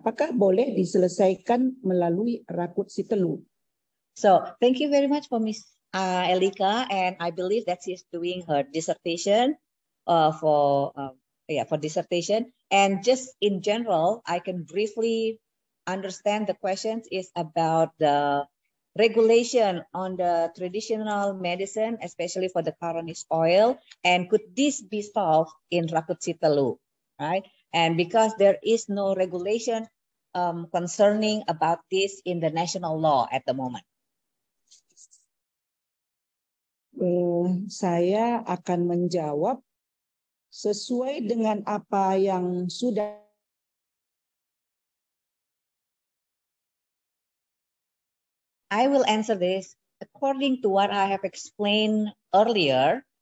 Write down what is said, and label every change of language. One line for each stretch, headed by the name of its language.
Indonesian: Apakah boleh diselesaikan melalui Rakut Sitelu?
English: So thank you very much for Miss Elika, and I believe that she's doing her dissertation for dissertation. And just in general, I can briefly understand the questions is about the regulation on the traditional medicine, especially for the Karonis oil, and could this be solved in Rakut Sitelu, right? And because there is no regulation concerning about this in the national law at the moment.
Indonesian: Saya akan menjawab sesuai dengan apa yang sudah
English: I will answer this according to what I have explained earlier.